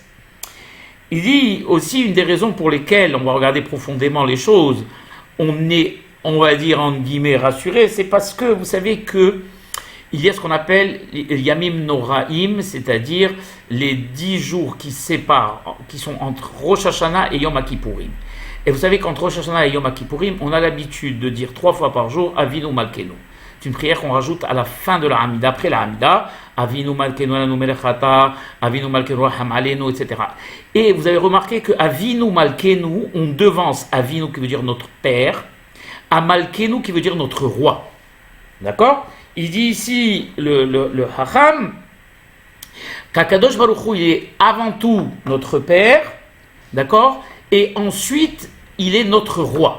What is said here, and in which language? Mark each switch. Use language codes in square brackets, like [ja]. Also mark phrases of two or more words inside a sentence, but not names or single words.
[fr] Il dit aussi une des raisons pour lesquelles, on va regarder profondément les choses, on est, on va dire en guillemets, rassuré, c'est parce que vous savez que il y a ce qu'on appelle Yamim Noraim, c'est-à-dire les 10 jours qui séparent, qui sont entre Rosh Hashanah et Yom Kippourim. Et vous savez qu'entre Rosh Hashanah et Yom Kippourim, on a l'habitude de dire 3 fois par jour Avinu Malkenu. C'est une prière qu'on rajoute à la fin de la Hamida, après la Hamida, [he] אבינו מלכנו אלנו מלך אתה, אבינו מלכנו רחם עלינו, [fr] etc. Et vous avez remarqué que Avinu Malkenu, on devance Avinu qui veut dire notre père, à Malkenu qui veut dire notre roi. D'accord ? Il dit ici, le Hacham, qu' [he] הקדוש ברוך הוא, [fr] il est avant tout notre Père, d'accord, et ensuite, il est notre roi.